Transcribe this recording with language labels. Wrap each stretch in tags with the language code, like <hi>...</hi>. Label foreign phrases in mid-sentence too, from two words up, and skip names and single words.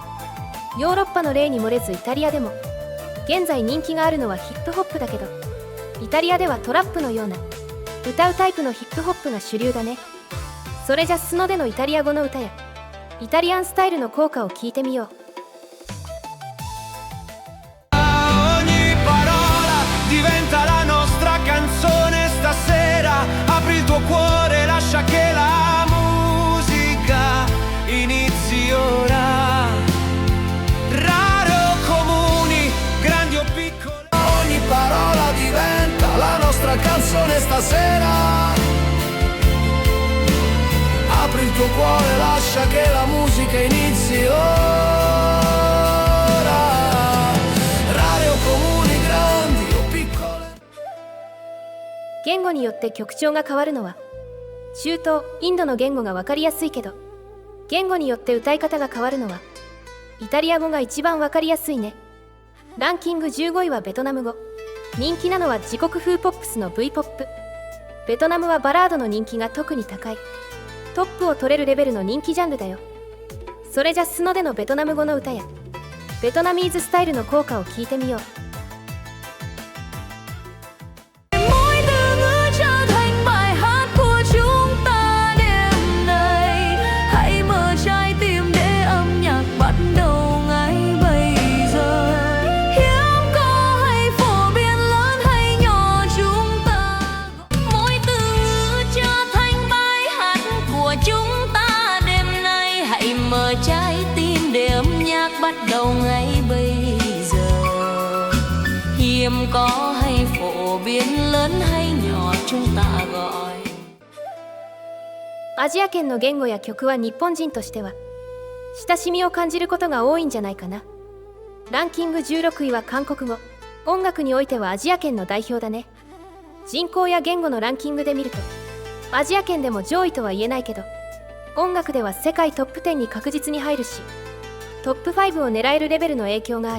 <ja>ヨーロッパの例に漏れずイタリアでも現在人気があるのはヒップホップだけど、イタリアではトラップのような歌うタイプのヒップホップが主流だね。それじゃスノでのイタリア語の歌やイタリアンスタイルの効果を聞いてみよう。</ja> <it>Ogni parola diventa la nostra canzone stasera. Apri il tuo cuore, lascia che la musica inizi ora. Rare o comuni, grandi o piccole. Ogni parola diventa la nostra canzone stasera. Apri il tuo cuore, lascia che la musica inizi ora. Rare o comuni, grandi o piccole.</it> <ja>言語によって曲調が変わるのは中東インドの言語が分かりやすいけど、 言語によって歌い方が変わるのはイタリア語が一番わかりやすいね。ランキング15位はベトナム語。人気なのは自国風ポップスの V ポップ。ベトナムはバラードの人気が特に高い。トップを取れるレベルの人気ジャンルだよ。それじゃ素のでのベトナム語の歌やベトナミーズスタイルの効果を聞いてみよう。</ja> <vi>Mỗi từ ngữ trở thành bài hát của chúng ta đêm nay. Hãy mở trái tim để âm nhạc bắt đầu ngay bây giờ. Hiếm có hay phổ biến lớn hay nhỏ chúng ta. Mỗi từ ngữ trở thành bài hát của chúng ta đêm nay. Hãy mở trái tim để âm nhạc bắt đầu ngay bây giờ. Hiếm có hay phổ biến lớn hay nhỏ chúng ta gọi.</vi> <ja>アジア圏の言語や曲は日本人としては親しみを感じることが多いんじゃないかな。ランキング16位は韓国語。音楽においてはアジア圏の代表だね。人口や言語のランキングで見るとアジア圏でも上位とは言えないけど、音楽では世界トップ10に確実に入るし、トップ5を狙えるレベルの影響がある。</ja>